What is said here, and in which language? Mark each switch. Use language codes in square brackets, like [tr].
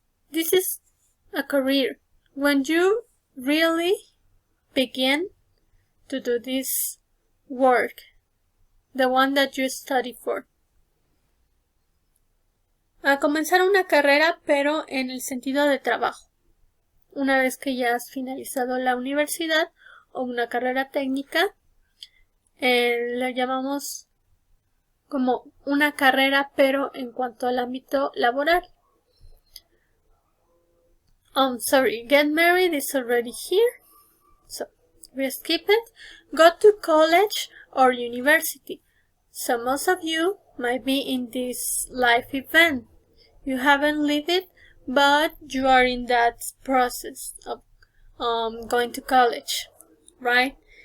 [en] This is a career. When you really begin to do this work, the one that you study for. [es] A comenzar una carrera, pero en el sentido de trabajo. Una vez que ya has finalizado la universidad o una carrera técnica, la llamamos como una carrera, pero en cuanto al ámbito laboral. [en] Get married is already here, so we skip it. Go to college or university. So most of you might be in this life event. You haven't lived it, but you are in that process of going to college, right?